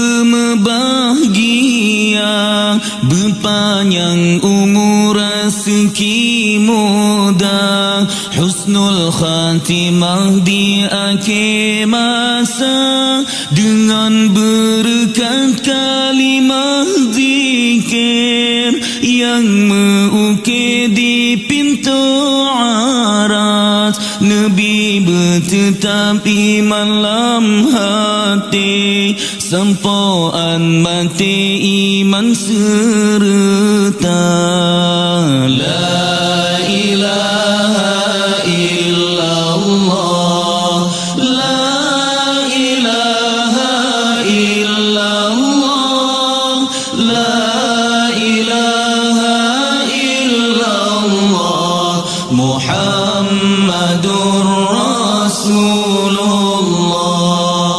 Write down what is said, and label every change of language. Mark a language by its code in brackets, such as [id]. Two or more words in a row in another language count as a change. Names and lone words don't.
[ms] berbahagia, berpanjang umur rezeki muda, [ar] حسن الخاتمة [ms] di akhir masa, dengan berkat kalimah zikir yang mengukir di pintu aras. Nabi bertetap iman dalam hati, sempurna mati iman serta. [ar] لا إله إلا الله لا إله إلا الله لا إله إلا الله محمد رسول الله.